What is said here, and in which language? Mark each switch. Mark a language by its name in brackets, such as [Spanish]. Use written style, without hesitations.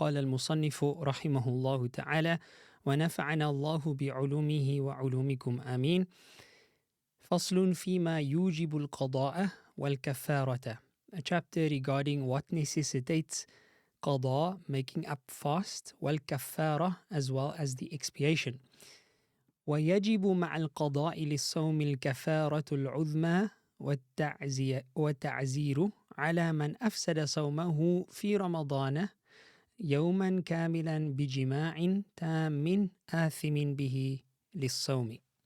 [Arabic] قال المصنف رحمه الله تعالى ونفعنا الله بعلومه وعلومكم آمين. فصل فيما يوجب القضاء والكفارة. [English] A chapter regarding what necessitates qada, making up fast, والكفارة, as well as the expiation. [Arabic] ويجب مع القضاء للصوم الكفارة العظمى والتعزير على من أفسد صومه في رمضان يوما كاملا بجماع تام آثم به للصوم.